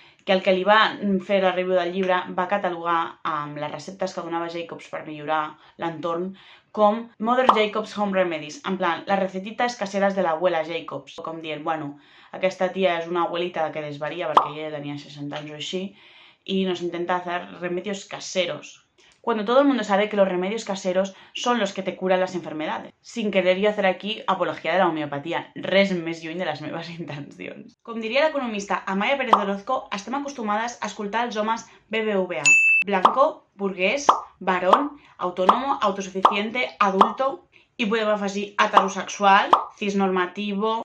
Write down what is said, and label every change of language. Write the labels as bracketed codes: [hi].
[ca] que el que li va fer la review del llibre va catalogar amb les receptes que donava Jacobs per millorar l'entorn com Mother Jacobs Home Remedies, en plan, les recetitas caseras de l'abuela Jacobs, com dient, bueno, aquesta tia és una abuelita que desvaria perquè ella tenia 60 anys o així [es] y nos intenta hacer remedios caseros. Cuando todo el mundo sabe que los remedios caseros son los que te curan las enfermedades. Sin querer yo hacer aquí apología de la homeopatía, [ca] res més lluny de les meves intencions. Com diria l'economista Amaya Pérez Orozco, estem acostumades a escoltar els homes BBVA. [es] Blanco, burgués, varón, autónomo, autosuficiente, adulto [ca] i podem afegir [es] heterosexual, cisnormativo...